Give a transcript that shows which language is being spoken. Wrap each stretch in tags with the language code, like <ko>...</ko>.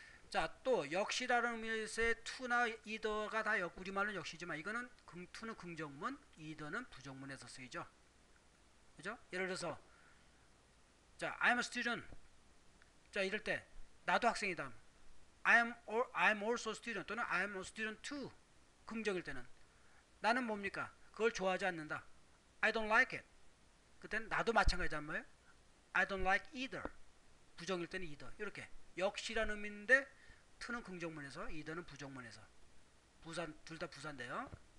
<ko>자, 또 역시라는 의미에서의 to나 either가 다 우리말은 역시지만 이거는 to는 긍정문, either는 부정문에서 쓰이죠. 그죠? 예를 들어서 자,</ko> <en>I'm a student.</en> <ko>자, 이럴 때 나도 학생이다.</ko> <en>I'm also a student 또는 I'm a student too.</en> <ko>긍정일 때는 나는 뭡니까? 그걸 좋아하지 않는다.</ko> <en>I don't like it.</en> <ko>그때는 나도 마찬가지란 말이에요.</ko> <en>I don't like either.</en> <ko>부정일 때는 either. 이렇게 역시라는 의미인데 to는 긍정문에서 either는 부정문에서. 둘 다 부사인데요.</ko>